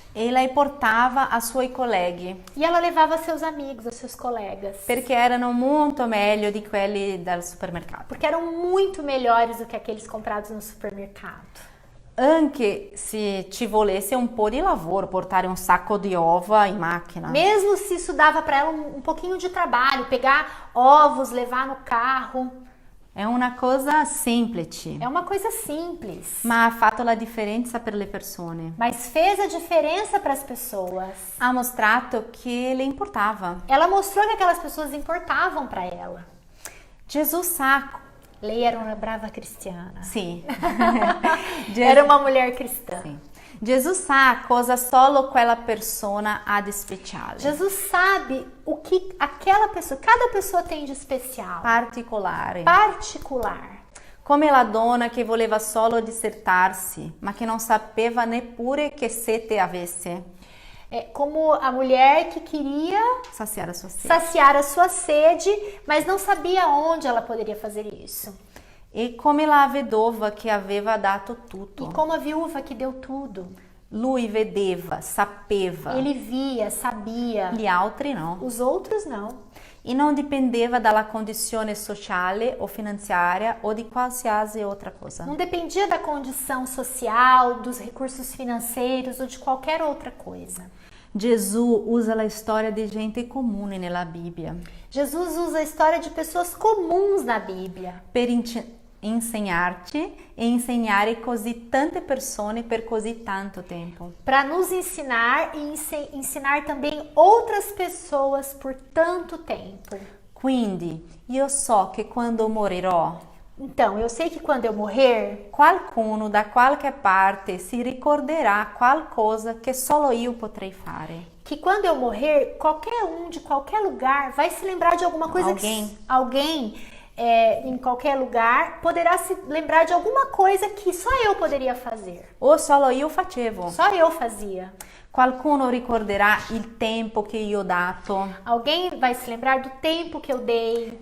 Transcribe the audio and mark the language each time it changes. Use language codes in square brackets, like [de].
[it] E lei portava a suoi colleghi, [pt] E ela levava seus amigos, os seus colegas, [it] perché erano molto meglio di quelli del supermercato. [pt] porque eram muito melhores do que aqueles comprados no supermercado. [it] Anche se ci volesse un po' di lavoro portare un sacco di uova in macchina. [pt] Mesmo se isso dava para ela um pouquinho de trabalho, pegar ovos, levar no carro. [it] È una cosa semplice, [pt] É uma coisa simples, [it] ma ha fatto la differenza per le persone. [pt] mas fez a diferença para as pessoas. [it] Ha mostrato che le importava. [pt] Ela mostrou que aquelas pessoas importavam para ela. [it] Gesù sa, Lei era uma brava cristiana. sì. [pt] Era uma mulher cristã. [it] Sì. Gesù sa cosa solo quella persona ha di speciale, [pt] Jesus sabe o que aquela pessoa, cada pessoa tem de especial, [it] particolare. [pt] particular. [it] Come la donna che voleva solo dissertarsi, ma che non sapeva neppure che sete avesse. [pt] É como a mulher que queria [it] Saziare a sua sete. [pt] saciar a sua sede, mas não sabia onde ela poderia fazer isso. [it] E come la vedova che aveva dato tutto. [pt] E como a viúva que deu tudo. [it] Lui vedeva, sapeva, [pt] Ele via, sabia. [it] gli altri no. [pt] Os outros não. [it] E non dipendeva dalla condizione sociale o finanziaria o di qualsiasi altra cosa. [pt] Não dependia da condição social, dos recursos financeiros ou de qualquer outra coisa. [it] Gesù usa la storia di gente comune nella Bibbia [pt] Jesus usa a história de pessoas comuns na Bíblia [it] per insegnarci e insegnare così tante persone per così tanto tempo. [pt] para nos ensinar e ensinar também outras pessoas por tanto tempo. [it] Quindi io so che quando morirò, [pt] Então, eu sei que quando eu morrer, [it] qualcuno da qualche parte si ricorderà qualcosa che solo io potrei fare. [pt] que quando eu morrer, qualquer um de qualquer lugar vai se lembrar de alguma coisa que alguém em qualquer lugar poderá se lembrar de alguma coisa que só eu poderia fazer. [it] O solo io facevo. [pt] Só eu fazia. [it] Qualcuno ricorderà il tempo che io ho dato, [pt] Alguém vai se lembrar do tempo que eu dei,